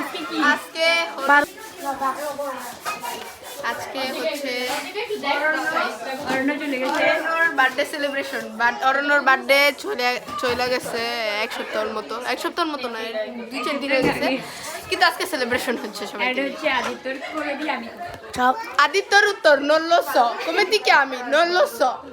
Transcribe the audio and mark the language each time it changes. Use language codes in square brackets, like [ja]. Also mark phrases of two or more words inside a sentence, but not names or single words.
[bn] আজকে হচ্ছে অরণ্যর বার্থডে সেলিব্রেশন। অরণ্যর বার্থডে চলে গেছে এক সপ্তাহের মতো না, 2-4 দিন হয়ে গেছে, কিন্তু আজকে সেলিব্রেশন হচ্ছে সবাই। আদিত্যর উত্তর [it] non lo so, come ti chiami? Non lo so.